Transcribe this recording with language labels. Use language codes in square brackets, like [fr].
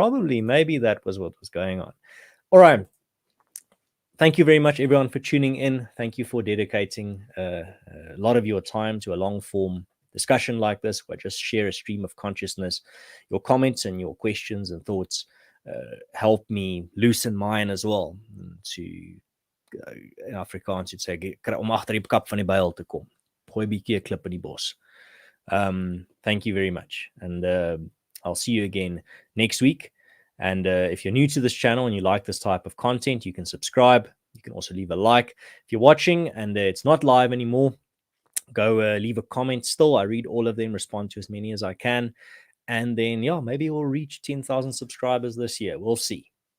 [en] Probably, maybe that was what was going on. All right. Thank you very much, everyone, for tuning in. Thank you for dedicating a lot of your time to a long form discussion like this, where I just share a stream of consciousness. Your comments and your questions and thoughts help me loosen mine as well. To in Afrikaans, you'd say, [af] om agter die kap van die byl te kom. Gooi 'n bietjie 'n klip in die bos. [en] Thank you very much. And I'll see you again next week. And if you're new to this channel and you like this type of content, you can subscribe. You can also leave a like. If you're watching and it's not live anymore, go leave a comment still. I read all of them, respond to as many as I can. And then, yeah, maybe we'll reach 10,000 subscribers this year. We'll see.